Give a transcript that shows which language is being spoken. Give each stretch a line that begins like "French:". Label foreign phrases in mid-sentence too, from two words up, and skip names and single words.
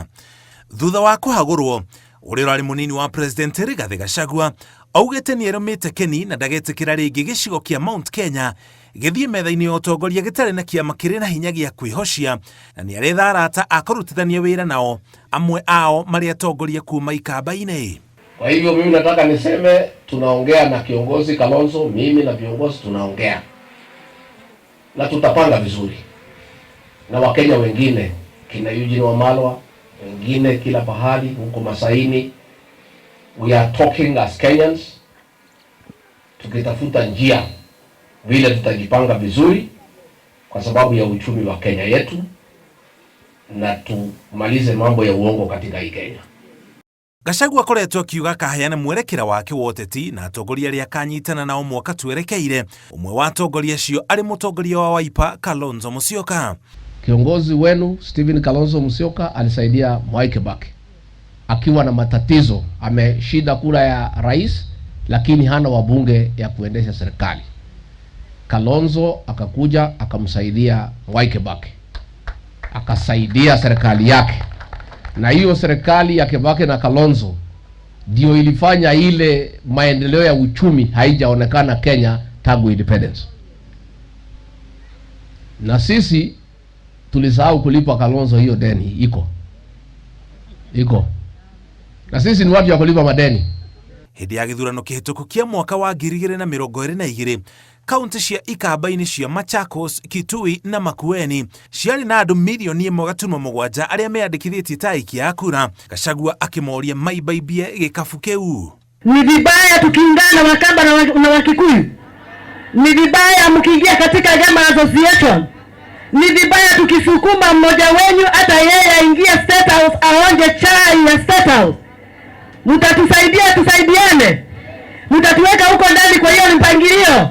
Kikuyu: Thutha wa kũhagũrwo, ũrĩa ũrarĩ mũnini wa President Rigathi Gachagua augĩte nĩerũmĩte Keni na ndagetĩkĩra rĩngĩ gĩcigo kĩa Mount Kenya gĩthiĩ metha-inĩ ya ũtongoria gĩtarĩ na kĩama kĩrĩ na hinya gĩa kwĩhocia, na nĩaretha arata akũrutithania wĩra nao, amwe ao marĩ atongoria kuma ikamba-inĩ.
Swahili: Kwa hivyo mimi nataka niseme tunaongea na kiongozi Kalonzo, mimi na viongozi tunaongea na tutapanga vizuri na Wakenya wengine kina Eugene Wamalwa, wengine kila pahali huko Masaini.
English: We are talking as Kenyans,
Swahili: tukitafuta njia vile tutajipanga vizuri kwa sababu ya uchumi wa Kenya yetu na tumalize mambo ya uongo katika hii Kenya.
Kikuyu: Gachagua akoretwo akiuga akaheana mwerekera wake wa ũteti na atongoria arĩa akanyitana nao mwaka twerekeire. Umwe wa atongoria acio arĩ mũtongoria wa Wiper Kalonzo Musyoka.
Swahili: Kiongozi wenu Stephen Kalonzo Musyoka alisaidia Mwai Kibaki akiwa na matatizo, ameshida kura ya rais lakini hana wabunge ya kuendesha serikali. Kalonzo akakuja akamsaidia Mwai Kibaki, akasaidia serikali yake, na hiyo serikali ya Kibaki na Kalonzo ndio ilifanya ile maendeleo ya uchumi haijaonekana Kenya tangu independence. Na sisi tulisahau kulipa Kalonzo hiyo deni. Iko na sisi ni watu ya kulipa madeni.
Kikuyu: Hĩndĩ ya gĩthurano kĩhĩtũku kĩa mwaka wa 2022, kaunti cia ikamba-inĩ cia Machakos, Kitui na Makueni ciarĩ na andũ 1.7 arĩa meyandĩkithĩtie ta aikia a kura. Gachagua akĩmoria maibaibie gĩkabu kĩu.
Swahili: Ni vibaya tukiungana Wakamba na Wakikuyu. Ni vibaya mkiingia katika Jama Association. Ni vibaya tukisukuma mmoja wenyu hata yeye aingie State House aonje chai ya State House. Mtatusaidia, tusaidiane. Mtatuweka huko ndani, kwa hiyo mpangilio.